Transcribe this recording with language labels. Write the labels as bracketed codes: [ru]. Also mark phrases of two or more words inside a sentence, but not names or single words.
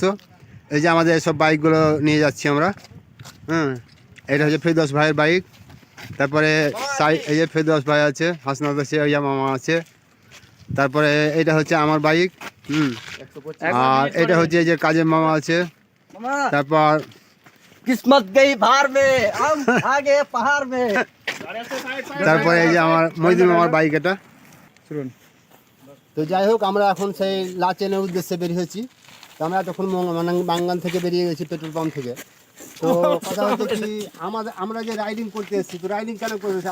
[bn] এই যে আমাদের সব বাইকগুলো নিয়ে যাচ্ছি আমরা। এটা হচ্ছে ফেরদৌস ভাইয়ের বাইক। তারপরে এই যে ফেরদৌস ভাই আছে, হাসনাত আছে, ওই যে মামা আছে। তারপরে এটা হচ্ছে আমার বাইক। আর এটা হচ্ছে এই যে কাজের মামা আছে। তারপর [hi] किस्मत गई भार में हम आगे पहाड़ में। [bn] তারপরে এই যে আমার মইদুল মামার বাইক, এটা শুনুন। তো যাই হোক, আমরা এখন সেই লাচেনের উদ্দেশ্যে বেরিয়েছি। তো আমরা তখন মাঙ্গান থেকে বেরিয়ে গেছি, [en] petrol pump [bn] থেকে। তো কথা হচ্ছে কি, আমরা যে রাইডিং করতে এসেছি, তো রাইডিং কেন করতেছি?